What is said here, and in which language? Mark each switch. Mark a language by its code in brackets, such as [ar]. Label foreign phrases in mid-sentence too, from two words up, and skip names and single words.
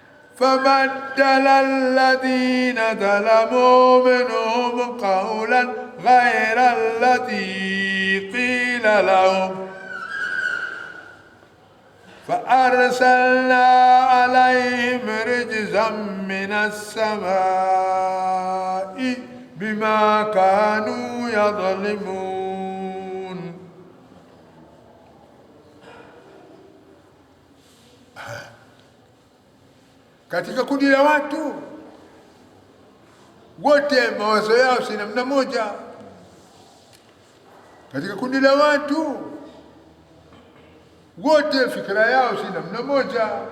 [ar] فبدل الذين ظلموا منهم قولا غير الذي قيل لهم فأرسلنا عليهم رجزا من السماء بما كانوا يظلمون. [sw] Katika kundi la watu wote mawazo yao si namna moja. Katika kundi la watu wote fikra yao si namna moja.